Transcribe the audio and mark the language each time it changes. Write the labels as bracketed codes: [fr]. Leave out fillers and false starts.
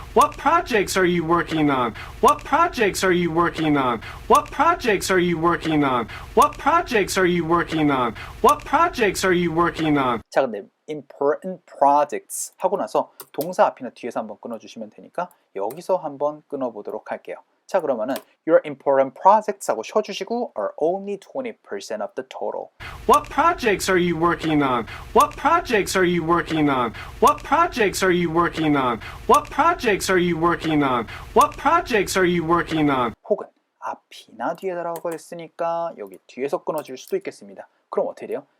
[en] What projects are you working on? What projects are you working on? What projects are you working on? What projects are you working on? What projects are you working on? [ko] 자, 근데 [en] important projects [ko] 하고 나서 동사 앞이나 뒤에서 한번 끊어주시면 되니까 여기서 한번 끊어보도록 할게요. 자, 그러면은 [en] your important projects [ko] 하고 쉬어주시고 [en] are only 20% of the total. What projects are you working on? What projects are you working on? What projects are you working on? What projects are you working on? What projects are you working on? [ko] 혹은 앞이나 뒤에다라고 했으니까 여기 뒤에서 끊어줄 수도 있겠습니다. 그럼 어떻게 돼요?